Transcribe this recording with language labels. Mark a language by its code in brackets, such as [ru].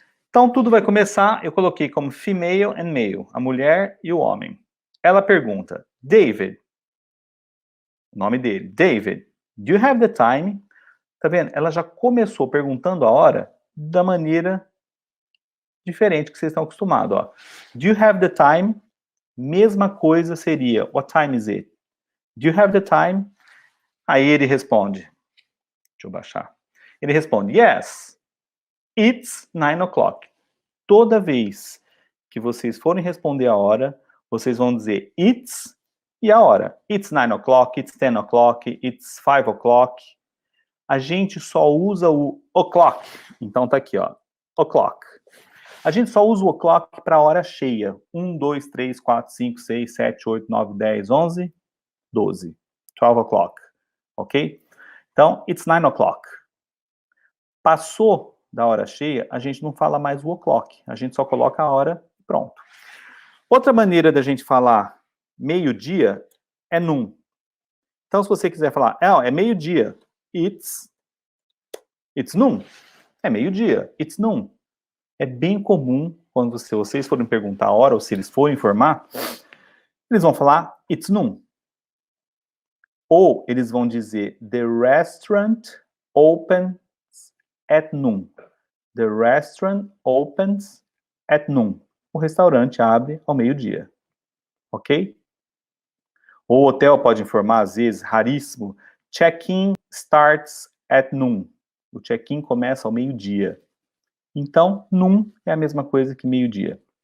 [pt] Então, tudo vai começar, eu coloquei como [en] female and male, [pt] a mulher e o homem. Ela pergunta, David, o nome dele, David, [en] do you have the time? [pt] Tá vendo? Ela já começou perguntando a hora da maneira diferente que vocês estão acostumados, ó. [en] Do you have the time? [pt] Mesma coisa seria, [en] what time is it? Do you have the time? [pt] Aí ele responde, deixa eu baixar. Ele responde, [en] yes, it's 9 o'clock. [pt] Toda vez que vocês forem responder a hora, vocês vão dizer [en] it's [pt] e a hora. [en] It's 9 o'clock, it's 10 o'clock, it's 5 o'clock. [pt] A gente só usa o o'clock. Então tá aqui, ó. O'clock. A gente só usa o o'clock para hora cheia. [en] 1, 2, 3, 4, 5, 6, 7, 8, 9, 10, 11, 12. 12 o'clock. Ok? Então, it's 9 o'clock. [pt] Passou da hora cheia, a gente não fala mais o o'clock. A gente só coloca a hora e pronto. Outra maneira da gente falar meio-dia é noon. Então, se você quiser falar, é meio-dia, [en] it's noon. [pt] É meio-dia, [en] it's noon. [pt] É bem comum, quando vocês forem perguntar a hora, ou se eles forem informar, eles vão falar, it's noon. Ou eles vão dizer, [en] the restaurant opens at noon. The restaurant opens at noon. [pt] O restaurante abre ao meio-dia. Ok? O hotel pode informar, às vezes, raríssimo, [en] check-in starts at noon. [pt] O check-in começa ao meio-dia. Então, noon é a mesma coisa que meio-dia.